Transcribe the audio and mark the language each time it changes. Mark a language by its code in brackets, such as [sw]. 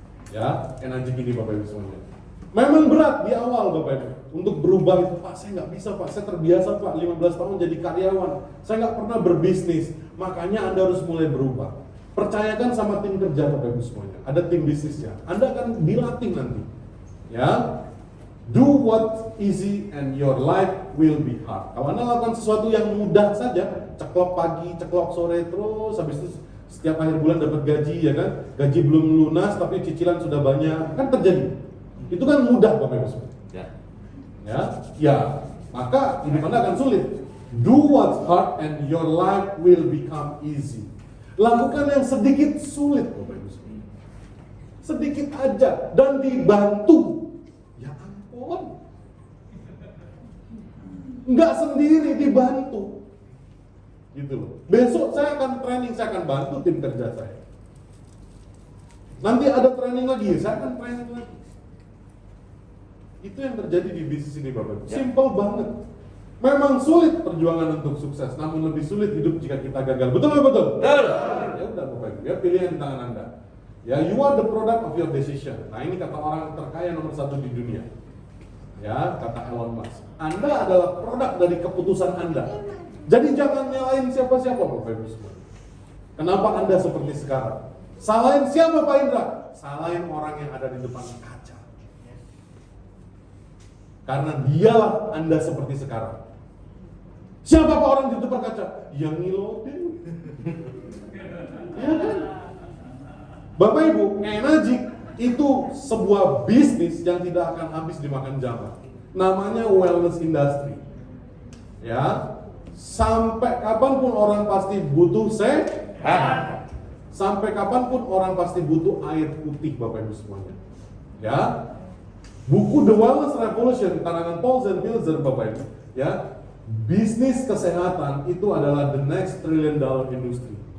[id] Ya, energi ini, Bapak Ibu semuanya. Memang berat di awal, Bapak Ibu, untuk berubah itu. Pak, saya nggak bisa, Pak, saya terbiasa, Pak, 15 tahun jadi karyawan, saya nggak pernah berbisnis. Makanya Anda harus mulai berubah. Percayakan sama tim kerja, Bapak Ibu semuanya. Ada tim bisnisnya, Anda akan dilatih nanti. [en] Ya, do what easy and your life will be hard. [id] Kalau Anda lakukan sesuatu yang mudah saja, ceklok pagi, ceklok sore, terus habis itu setiap akhir bulan dapat gaji, ya kan? Gaji belum lunas tapi cicilan sudah banyak, kan terjadi. Itu kan mudah, Bapak Ibu semua. Ya, maka hidup Anda akan sulit. [en] Do what's hard and your life will become easy. [id] Lakukan yang sedikit sulit, Bapak Ibu semua. Sedikit aja dan dibantu. Ya ampun. Enggak sendiri, dibantu. Gitu loh. Besok saya akan training, saya akan bantu tim kerja saya. Nanti ada training lagi, saya akan training lagi. Itu yang terjadi di bisnis ini, Bapak Ibu. Simple banget. Memang sulit perjuangan untuk sukses, namun lebih sulit hidup jika kita gagal. Betul nggak betul? Betul. Ya udah, Bapak Ibu, ya pilihan di tangan Anda. [en] Ya, you are the product of your decision. [id] Nah, ini kata orang terkaya nomor 1 di dunia. Ya, kata Elon Musk. Anda adalah produk dari keputusan Anda. Jadi jangan nyalain siapa-siapa, Bapak Ibu semua. Kenapa Anda seperti sekarang? Salahin siapa, Pak Indra? Salahin orang yang ada di depan kaca. Karena dialah Anda seperti sekarang. Siapa Pak orang di depan kaca? Yang ngilotin. Ya kan? Bapak Ibu, Enagic itu sebuah bisnis yang tidak akan habis dimakan zaman. Namanya wellness industry. Ya, sampai kapanpun orang pasti butuh sehat. Sampai kapanpun orang pasti butuh air putih, Bapak Ibu semuanya. Ya, buku The Wellness Revolution karangan Paul Zellweger, Bapak Ibu, ya, bisnis kesehatan itu adalah [en] the next $1 trillion industry.